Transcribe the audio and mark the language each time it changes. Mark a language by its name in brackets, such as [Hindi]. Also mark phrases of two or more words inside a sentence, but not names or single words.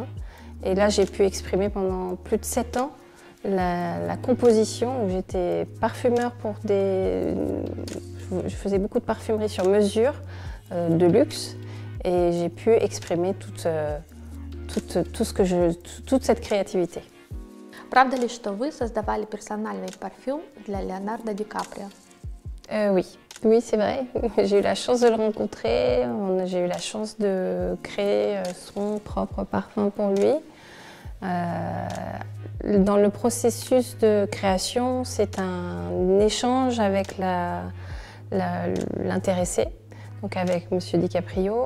[French] Et là, j'ai pu exprimer pendant plus de 7 ans la composition, où j'étais parfumeur pour je faisais beaucoup de parfumerie sur mesure, de luxe, et j'ai pu exprimer toute cette créativité. [Russian] Правда ли, что вы создавали персональный парфюм для Леонардо Ди Каприо? [French] Oui, c'est vrai. J'ai eu la chance de le rencontrer, j'ai eu la chance de créer son propre parfum pour lui. Dans le processus de création, c'est un échange avec l'intéressé, donc avec Monsieur DiCaprio.